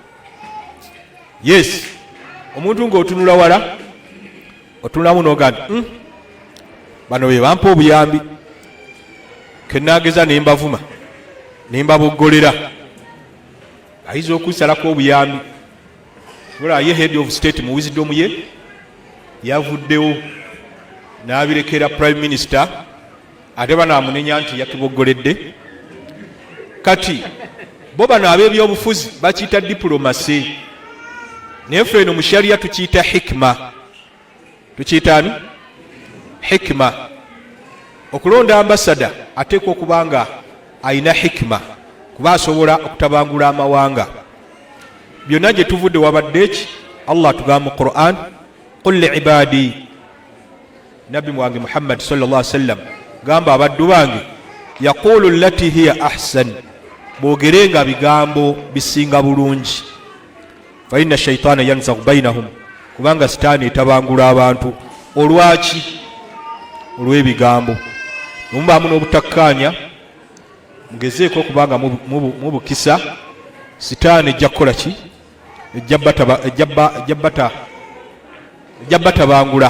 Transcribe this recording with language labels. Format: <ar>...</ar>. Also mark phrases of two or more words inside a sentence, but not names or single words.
<lg>Yes, omuntu ng'otunula wala otunulamu n'oga nti bano be bampa obuyambi kennaageza ne mbavuma ne mbaboggolera ayinza okusalako obuyambi. Sobola ye</lg> <en>head of state</en> <lg>mu wisdom ye yavuddewo n'abirekera</lg> <en>prime minister</en> <lg>ate banaamunenya nti yatuboggoledde. Kati bo bano ab'ebyobufuzi bakiyita diplomasi naye ffe eno mu sharia tukiyita hikma. Tukiyita ani? Hikma. Okulonda ambasada ateekwa okuba nga ayina hikma kuba asobola okutabangula amawanga. Byonna gye tuvudde wabadde ki Allah tugamba mu Quran</lg> <ar>قل لعبادي</ar> <lg>nabi wange Muhammad</lg> <ar>صلى الله عليه وسلم</ar> <lg>gamba abaddu bange</lg> <ar>يقولوا التي هي أحسن</ar> <lg>boogerenga bigambo bisinga bulungi</lg> <ar>فإن الشيطان ينزغ بينهم</ar> <lg>kubanga sitaani etabangula abantu. Olwaki? Olw'ebigambo. Mubaamu n'obutakkaanya mugezeeko okubanga mubukisa sitaani ejja kukola ki? ejja batabangula.</lg>